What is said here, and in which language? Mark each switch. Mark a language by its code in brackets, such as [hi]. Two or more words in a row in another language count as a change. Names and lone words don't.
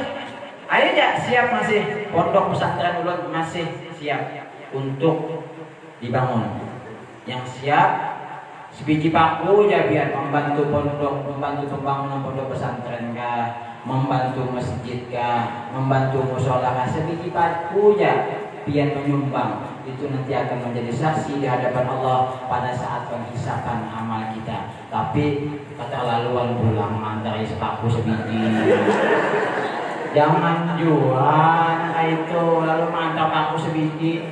[id] Ayo ya, siap masih pondok pesantren ulun masih siap untuk dibangun. Yang siap sebiji paku ya biar membantu pondok, membantu pembangunan pondok pesantren kah, membantu masjid kah, membantu mushola kah, sebiji paku ya biar menyumbang. Itu nanti akan menjadi saksi di hadapan Allah pada saat penghisapan amal kita. [bjn] Tapi keterlaluan pulang mantari sepaku sebiji. Jangan jual itu lalu mantap paku sebiji.